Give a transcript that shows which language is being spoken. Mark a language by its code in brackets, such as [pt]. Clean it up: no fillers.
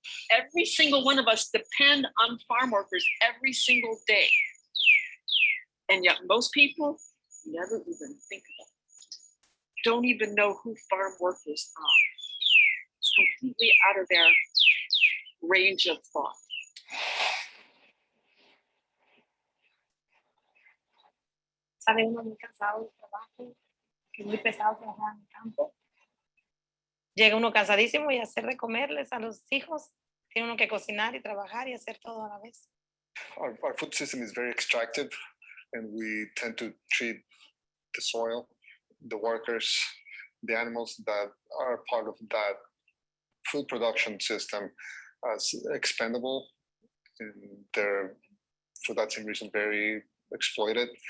[en] Every single one of us depend on farm workers every single day. And yet most people never even think about it. Don't even know who farm workers are. It's completely out of their range of thought. [es] Sabe uno muy cansado del trabajo, que es muy pesado trabajar en el campo. Llega uno cansadísimo y hacer de comerles a los hijos. Tiene uno que cocinar y trabajar y hacer todo a la vez. [en] Our food system is very extractive, and we tend to treat the soil, the workers, the animals that are part of that food production system as expendable. And they're, for that same reason, very exploited.